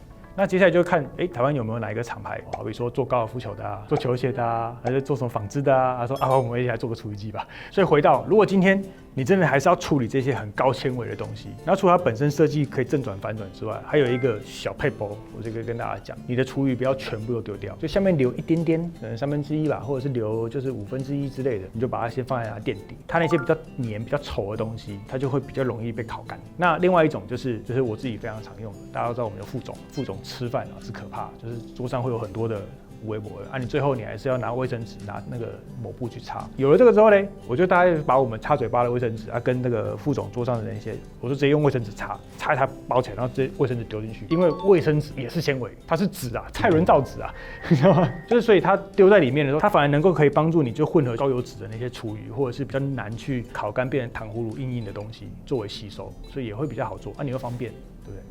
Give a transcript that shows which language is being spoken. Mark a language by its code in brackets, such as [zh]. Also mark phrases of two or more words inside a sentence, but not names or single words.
[zh] 那接下來就看，台灣有沒有哪一個廠牌，好比說做高爾夫球的啊，做球鞋的啊，還是做什麼紡織的啊？他說我們一起來做個廚餘機吧。所以回到，如果今天你真的還是要處理這些很高纖維的東西，然後除了它本身設計可以正轉反轉之外，還有一個小撇步，我這個跟大家講，你的廚餘不要全部都丟掉，就下面留一點點，可能1/3吧，或者是留就是1/5之類的，你就把它先放在它墊底，它那些比較黏、比較稠的東西，它就會比較容易被烤乾。那另外一種就是我自己非常常用的，大家都知道我們的副總吃飯是可怕，就是桌上會有很多的微博你最後你還是要拿衛生紙、拿那個抹布去擦。有了這個之後呢，我就大概把我們擦嘴巴的衛生紙跟那個副總桌上的那些，我就直接用衛生紙擦一擦包起來，然後直接衛生紙丟進去，因為衛生紙也是纖維，它是紙啊，蔡倫造紙啊，你知道嗎？就是所以它丟在裡面的時候，它反而能夠可以幫助你就混合高油脂的那些廚餘，或者是比較難去烤乾變成糖葫蘆硬的東西作為吸收，所以也會比較好做你又方便，對不对？